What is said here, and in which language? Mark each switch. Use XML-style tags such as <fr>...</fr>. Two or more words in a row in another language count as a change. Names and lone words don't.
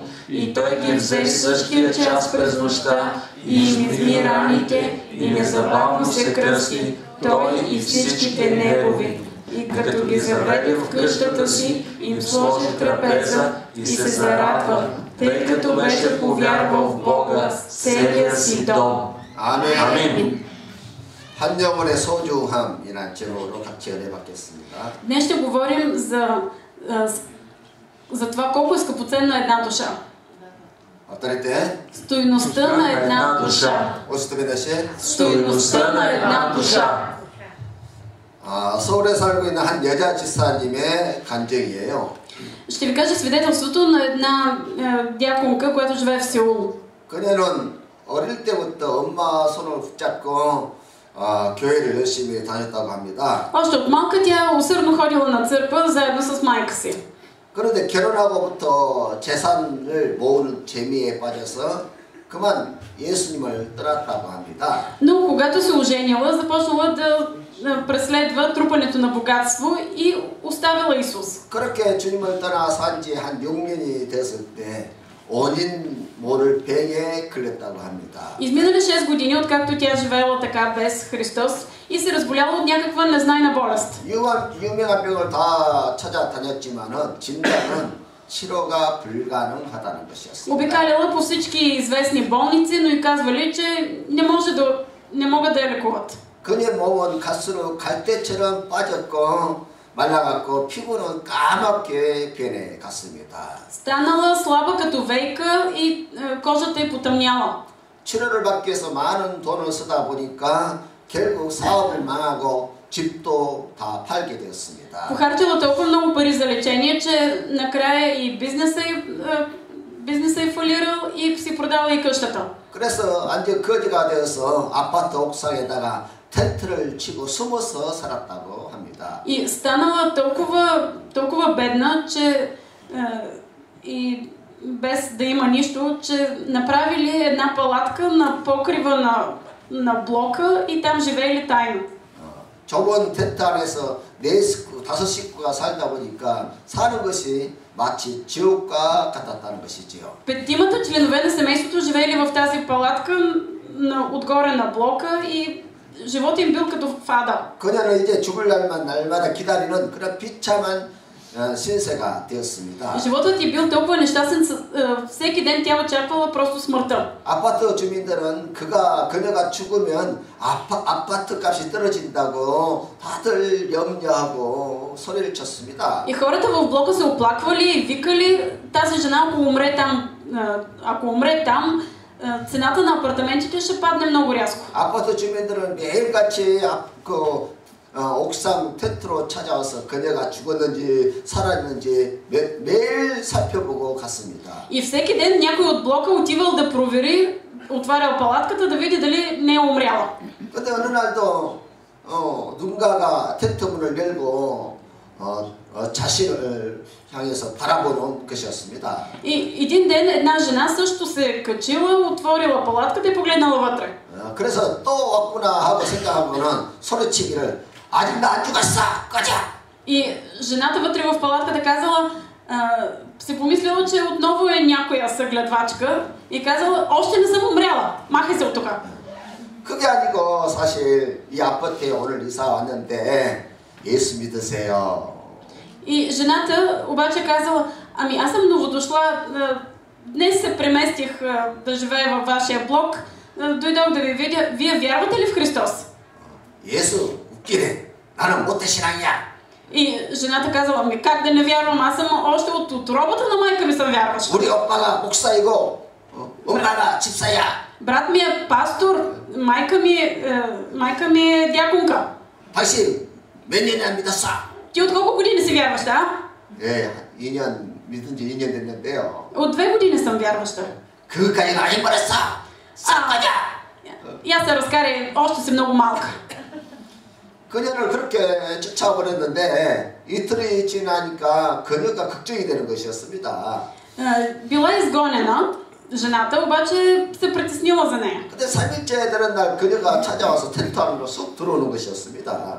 <bg>И той ги взе същия час през нощта и им изми раните и незабавно се кръсти, той и всичките негови. И като ги заведе в къщата си, им сложи трапеза и се зарадва, тъй като беше повярвал в Бога с целия си дом.</bg> <ko>아멘. 한 영혼의 소중함이라는 제목으로 같이 은혜받겠습니다.</ko> <bg>Днес ще говорим за това колко е скъпоценна една душа. Стойността на една душа. Стойността на една душа.</bg> <ko>서울에 살고 있는 한 여자 집사님의 간증이에요.</ko> <bg>Ще ви кажа свидетелството на една дяконка, която живее в Сеул.</bg> <ko>그녀는 어릴 때부터 엄마 손을 붙잡고 교회를 열심히 다녔다고 합니다.</ko> <bg>Още от малка тя усърдно ходила на църква заедно с майка си.</bg> <ko>그런데 결혼하고부터 재산을 모으는 재미에 빠져서 그만 예수님을 떠났다고 합니다.</ko> <bg>Но когато се оженила, започнала да преследва трупането на богатство и оставила Исус.</bg> <ko>그렇게 주님을 떠나 산 지 한 6년이 됐을 때 원인 모를 병에 걸렸다고 합니다.</ko> <bg>Изминали 6 години, откакто тя живеела така без Христос и се разболяла от някаква незнайна болест.</bg> <ko>유명한 병을 다 찾아다녔지만은 진단은 치료가 불가능하다는 것이었습니다.</ko> <bg>Обикаляла по всички известни болници, но и казвали, че не могат да я лекуват.</bg> <ko>그녀의 몸은 갈수록 갈대처럼 빠졌고 말라갔고 피부는 까맣게 변해갔습니다.</ko> <bg>Станала слаба като вейка и кожата й потъмняла.</bg> <ko>치료를 받기 위해서 많은 돈을 쓰다 보니까 결국 사업을 망하고 집도 다 팔게 되었습니다.</ko> <bg>Похарчила толкова много пари за лечение, че накрая и бизнеса й фалирал и си продала и къщата.</bg> <ko>그래서 완전 거지가 되어서 아파트 옥상에다가 텐트를 치고 숨어서 살았다고 합니다.</ko> <bg>И станала толкова бедна, че и без да има нищо, че направили една палатка на покрива на блока и там живеели тайно.</bg> <ko>좁은 텐트 안에서 4 식구 그 5 식구가 살다 보니까 사는 것이 마치 지옥과 같았다는 것이지요.</ko> <bg>5 членове на семейството живеели в тази палатка отгоре на блока и животът им бил като в ада.</bg> <ko>그녀는 이제 죽을 날마다 기다리는 그런 비참한 신세가 되었습니다.</ko> <bg>Животът ѝ бил толкова нещастен, всеки ден тя очаквала просто смъртта.</bg> <ko>아파트 주민들은 그녀가 죽으면 아파트 값이 떨어진다고 다들 염려하고 소리를 쳤습니다.</ko> <bg>И хората в блока се оплаквали и викали тази жена, ако умре там, цената на апартаментите ще падне много рязко.</bg> <ko>아파트 주민들은 매일같이 옥상 텐트로 찾아와서 그녀가 죽었는지 살았는지 매일 살펴보고 갔습니다.</ko> <bg>И всеки ден някой от блока отивал да провери, отварял палатката да види дали не е умряла.</bg> <ko>근데 어느 날도 누군가가 텐트 문을 열고 자신을 향해서 바라보는 것이었습니다.</ko> <bg>И един ден една жена също се е качила, отворила палатката и погледнала вътре.</bg> <ko>그래서 또 왔구나 하고 생각하고는 소리치기를 아직 나 안 죽었어! 꺼져!</ko> <bg>И жената вътре в палатката казала, си помислила, че отново е някоя съгледвачка и казала, още не съм умряла, махай се от тук.</bg> <ko>그게 아니고 사실 이 아파트에 오늘 이사 왔는데 예수 믿으세요.</ko> <bg>И жената обаче казала, ами аз съм новодошла, днес се преместих да живея във вашия блок, дойдох да ви видя, вие вярвате ли в Христос?</bg> <ko>예수 웃기네. 나는 모태신앙이야.</ko> <bg>И жената казала, ами как да не вярвам, аз съм още от утробата на майка ми съм вярваща.</bg> <ko>우리 오빠가 목사이고 엄마가 집사야.</ko> <bg>Брат ми е пастор, майка ми е дяконка.</bg> <ko>당신 몇 년이나 믿었어?</ko> <bg>Ти от колко години си вярваща?</bg> <ko>예, 2년 믿은 지 2년 됐는데요.</ko> <bg>От 2 години съм вярваща.</bg> <ko>그까지는 안 해버렸어. 싹 가자.</ko> <bg>И аз се разкарай, още си много малка.</bg> <ko>그녀를 그렇게 쫓아버렸는데 이틀이 지나니까 그녀가 걱정이 되는 것이었습니다.</ko> <bg>Била изгонена, жената обаче се притеснила за нея.</bg> <ko>근데 3일째 되는 날 그녀가 찾아와서 텐트 안으로 쏙 들어오는 것이었습니다.</ko>